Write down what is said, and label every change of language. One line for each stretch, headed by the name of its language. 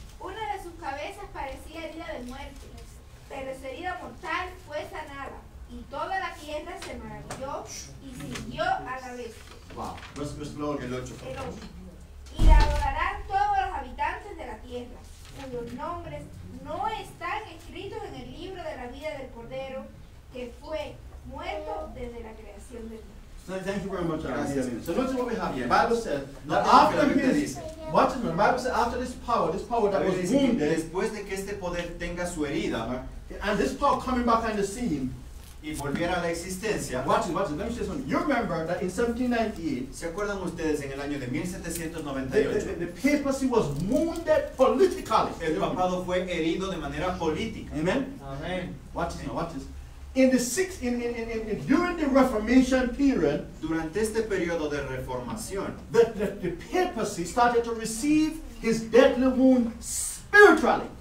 Spanish: Una de sus cabezas parecía herida de muerte, pero su herida mortal fue sanada, y toda la tierra se maravilló y siguió a la bestia.
English: Wow. Verse below
Spanish: El 8. El 8. Y la adorarán todos los habitantes de la tierra, cuyos nombres no están escritos en el libro de la vida del Cordero, que fue muerto desde la creación del mundo.
English: So thank you very much.
Spanish: Gracias.
English: So notice what we have here. The Bible says that
Spanish: Note lo que la
English: after
Spanish: Biblia
English: his,
Spanish: dice.
English: watch it, the Bible says after this power that was
Spanish: Biblia dice que
English: wounded,
Spanish: después de que este poder tenga su herida
English: and this power coming back on the scene,
Spanish: y volviera a la existencia,
English: watch it. Let me say something. You remember that in 1798,
Spanish: ¿se acuerdan ustedes en el año de
English: the
Spanish: 1798?
English: papacy was wounded politically.
Spanish: El papado fue herido de manera política.
English: Amen.
Spanish: Amén.
English: Watch this now. Watch this. In the during the Reformation period,
Spanish: Durante este periodo de reformación,
English: the papacy started to receive his deadly wound spiritually.